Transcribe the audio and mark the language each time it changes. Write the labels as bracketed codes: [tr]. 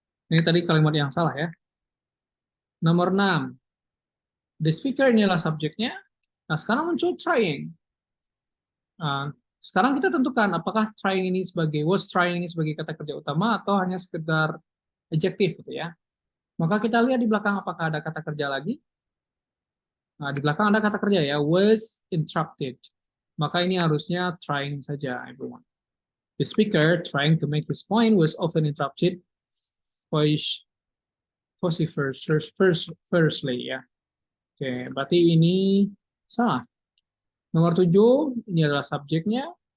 [id] Ini tadi kalimat yang salah ya. Nomor 6. The speaker ini adalah subjeknya. Nah, sekarang muncul trying. Nah, sekarang kita tentukan apakah trying ini was trying ini sebagai kata kerja utama atau hanya sekedar adjektif gitu ya. Maka kita lihat di belakang apakah ada kata kerja lagi. Nah, di belakang ada kata kerja ya, was interrupted. Maka ini harusnya trying saja, everyone. [en] The speaker trying to make his point was often interrupted vociferously ya. [id] Oke, berarti ini salah. Nomor 7, ini adalah subjeknya.